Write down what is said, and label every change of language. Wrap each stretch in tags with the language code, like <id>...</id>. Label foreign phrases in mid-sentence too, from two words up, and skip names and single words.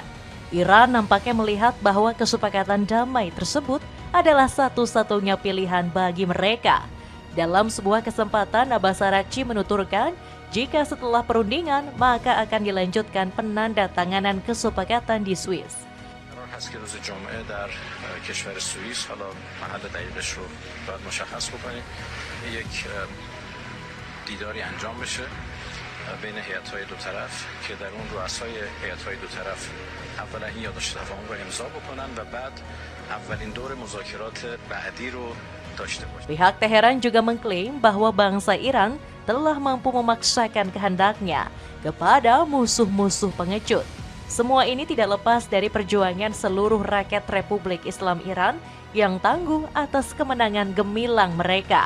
<id>Iran nampaknya melihat bahwa kesepakatan damai tersebut adalah satu-satunya pilihan bagi mereka. Dalam sebuah kesempatan, Abbas Araghchi menuturkan, jika setelah perundingan, maka akan dilanjutkan penandatanganan kesepakatan di Swiss.</id> <fa>هست که روز جمعه در کشور سوئیس، حالا محل دقیقش رو باید مشخص بکنیم، یک دیداری انجام بشه بین هیئت‌های دو طرف که در اون رؤسای هیئت‌های دو طرف اولا این یادداشت تفاهم رو امضا بکنن و بعد اولین دور مذاکرات بعدی رو داشته باشیم.</fa> <id>Pihak Teheran juga mengklaim bahwa bangsa Iran telah mampu memaksakan kehendaknya kepada musuh-musuh pengecut. Semua ini tidak lepas dari perjuangan seluruh rakyat Republik Islam Iran yang tangguh atas kemenangan gemilang mereka.</id>